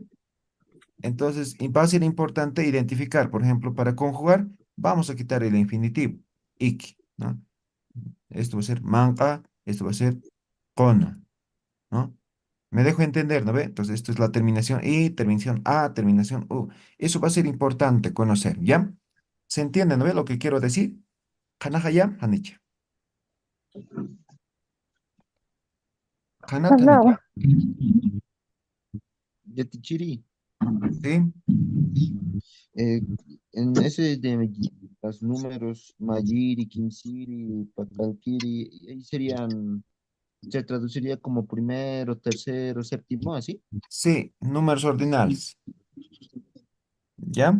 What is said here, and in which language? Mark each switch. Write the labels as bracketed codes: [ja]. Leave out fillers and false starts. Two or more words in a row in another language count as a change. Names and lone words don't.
[es] Entonces, va a ser importante identificar, por ejemplo, para conjugar, vamos a quitar el infinitivo, ik, ¿no? Esto va a ser manca, esto va a ser cono, ¿no? Me dejo entender, ¿no ve? Entonces, esto es la terminación i, terminación a, terminación u. Eso va a ser importante conocer, ¿ya? ¿Se entiende, no ve lo que quiero decir? [ay] Hanaja ya, hanicha. Hanat, hanicha. [es] Hanao. Yatichiri, ¿Sí? eh, en ese de los números [ay] Mayiri, Kinsiri, Patalkiri, [es] ahí serían, se traduciría como primero, tercero, séptimo, así. Sí, números ordinales, ¿ya?